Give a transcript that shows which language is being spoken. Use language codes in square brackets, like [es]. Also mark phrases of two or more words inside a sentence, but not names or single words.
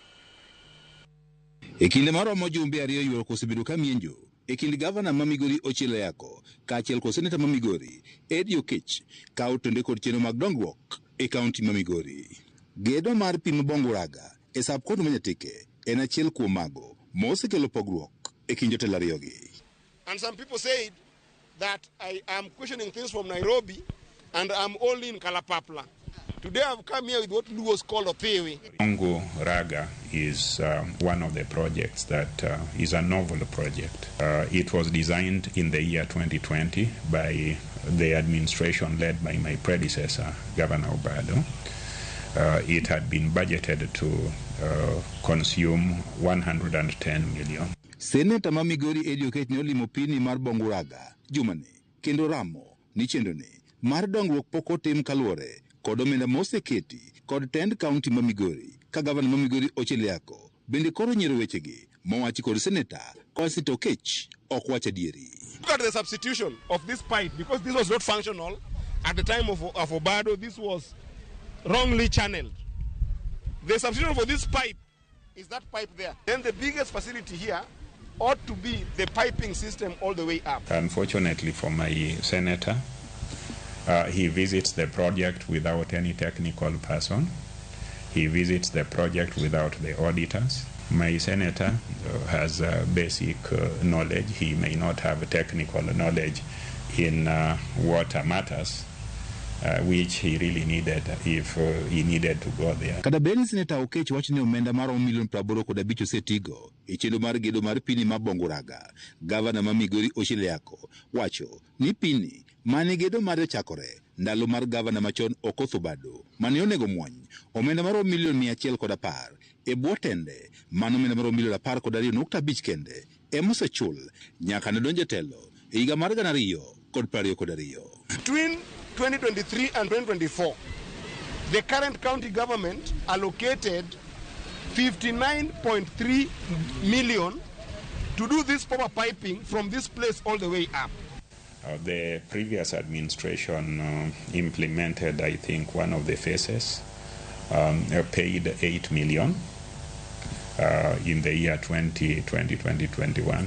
[luo] E kinde maromo jumbe ariyo yuoro kosebedo ka mienjo e kind gavana ma Migori Ochilo Yako kaachiel kod seneta ma Migori Eddie Oketch kawo tonde kod chenro mag dongruok e kaunti ma Migori. Gedo mar pi ma Bongu-Raga e sub-kaunti ma Nyatike en achiel kuom mago mosekelo pogruok e kind jotelo ariyogi. [en] And some people said that I am questioning things from Nairobi and I'm only in Kalapapla. Today I've come here with what Lugos called a theory. Bongu-Raga is one of the projects that is a novel project. It was designed in the year 2020 by the administration led by my predecessor, Governor Obado. It had been budgeted to consume 110 million. [luo] Seneta ma Migori Eddie Oketch ne olimo pini mar Bongu-Raga jumani kendo ramo ni chendone mar dongruok pok otim kaluwore kod omenda moseketi kod tend kaunti ma Migori ka gavana ma Migori Ochilo Yako bende koro nyiero wechegi mowachi kod seneta kod seneta Oketch ok wach adieri. [en] Look at the substitution of this pipe, because this was not functional at the time of Obado. This was wrongly channeled. The substitution for this pipe is that pipe there. Then the biggest facility here ought to be the piping system all the way up. Unfortunately for my senator, he visits the project without any technical person. He visits the project without the auditors. My senator has basic knowledge. He may not have technical knowledge in water matters, which he really needed if he needed to go there. [luo] Kada beni seneta Oketch wacho ni omenda maromo $85 osetigo e chenro mar gedo mar pini ma Bongu-Raga. Gavana ma Migori Ochilo Yako wacho ni pini mane gedo mare chakore ndalo mar gavana machon Okoth Obado mane onego muony omenda maromo $110 e bwo tende mano omenda maromo $12.5 kende emosechul nyaka ne donje telo e higa mar 2022. [en] Between 2023 and 2024, the current county government allocated 59.3 million to do this proper piping from this place all the way up. The previous administration implemented, I think, one of the phases, paid 8 million in the year 2021.